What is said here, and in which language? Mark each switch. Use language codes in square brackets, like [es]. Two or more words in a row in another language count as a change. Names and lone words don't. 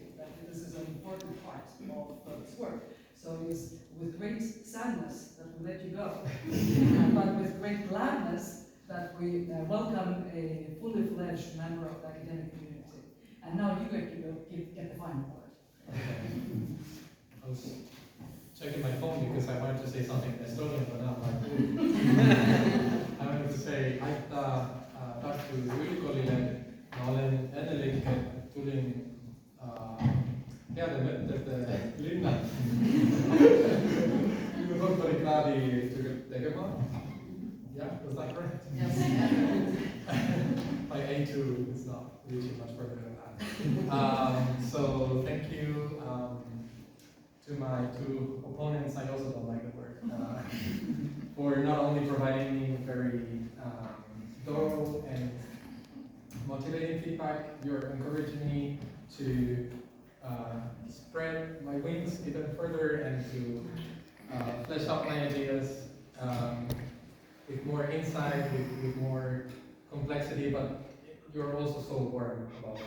[en] That this is an important part of this work. So it is with great sadness that we let you go, but with great gladness that we welcome a fully fledged member of the academic community. And now you get the final part. I was checking my phone because I wanted to say something Estonian, but not like I wanted to say, [et] Tartu Ülikoolile ma olen ennekõike tulin heade mõtete linna minu doktorikraadi tegema. [en] Yeah, was that correct? Yes. My A2 is not reaching much further than that. So thank you to my two opponents. I also don't like the word. For not only providing me very thorough and motivating feedback, you're encouraging me to spread my wings even further and to flesh out my ideas with more insight, with more complexity, but you're also so warm about it.